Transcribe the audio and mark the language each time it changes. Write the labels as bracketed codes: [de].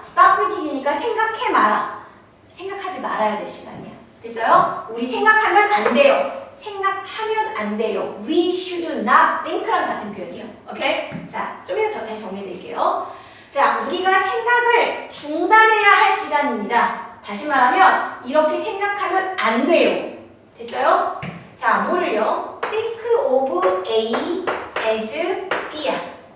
[en] stop thinking [ko] 이니까 생각해 마라. 생각하지 말아야 될 시간이야. 됐어요? 우리 생각하면 안 돼요. 생각하면 안 돼요. [en] We should not think [ko] 랑 같은 표현이에요. 오케이? 자, 좀 이따 다시 정리해드릴게요. 자, 우리가 생각을 중단해야 할 시간입니다. 다시 말하면 이렇게 생각하면 안 돼요. 됐어요? 자, 뭐를요? [en] Think of A as B야.